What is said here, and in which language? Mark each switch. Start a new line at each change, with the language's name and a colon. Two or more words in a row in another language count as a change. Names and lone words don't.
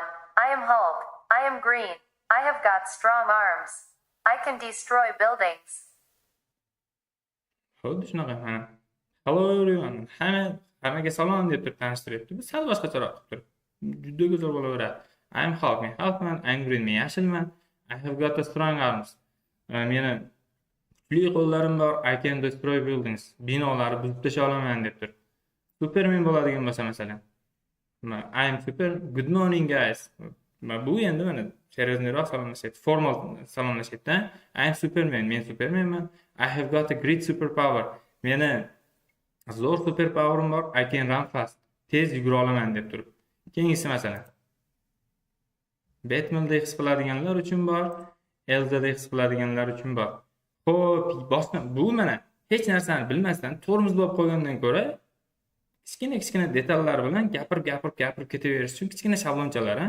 English: I am Hulk. I am green. I have got strong arms. I can destroy buildings.
Uzbek: Xuddi shunaqa mana.
English: hello everyone.
Uzbek: Hammaga salom deb turib tanishtiryapti. Bu sal boshqacharoq qilib turib. Juda go'zal bo'laveradi.
English: I'm Hulk,
Uzbek: men Hulkman,
English: I'm green,
Uzbek: men yashilman.
English: I have got a strong arms.
Uzbek: Meni kuchli qo'llarim bor.
English: I can destroy buildings.
Uzbek: Binolarni buzib tashlay olaman deb turib. Superman bo'ladigan bo'lsa masalan.
English: I'm super. Good morning guys.
Uzbek: Bu endi mana seriozliroq salomlashyapti. Formal salomlashyapti.
English: I'm Superman.
Uzbek: Men Supermanman.
English: I have got a great superpower.
Uzbek: Meni zo'r superpowerim bor.
English: I can run fast.
Uzbek: Tez yugura olaman deb turib. Keyingisi masalan. Batman'da his qiladiganlar uchun bor, Elsa'da his qiladiganlar uchun bor. Xo'p, boshqa bu mana hech narsani bilmasdan tormoz bo'lib qo'ygandan ko'ra kichkina detallar bilan gapirib ketaverish uchun kichkina shablonchalar, ha.